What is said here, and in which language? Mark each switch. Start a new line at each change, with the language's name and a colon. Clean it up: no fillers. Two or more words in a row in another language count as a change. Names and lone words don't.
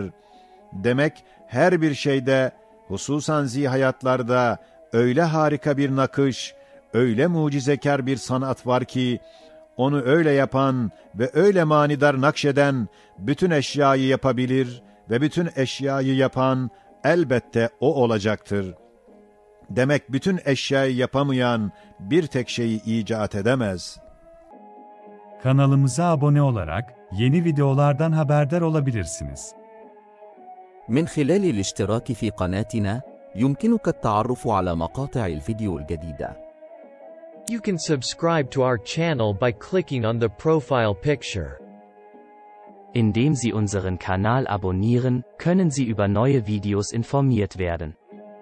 Turkish: Demek her bir şeyde, hususan zihayatlarda öyle harika bir nakış, öyle mucizekar bir sanat var ki, onu öyle yapan ve öyle manidar nakşeden bütün eşyayı yapabilir ve bütün eşyayı yapan elbette o olacaktır. Demek bütün eşyayı yapamayan bir tek şeyi icat edemez. Kanalımıza abone olarak yeni videolardan haberdar olabilirsiniz.
Arabic: من خلال الاشتراك في قناتنا يمكنك التعرف على مقاطع الفيديو الجديدة.
English: You can subscribe to our channel by clicking on the profile picture.
German: Indem Sie unseren Kanal abonnieren, können Sie über neue Videos informiert werden.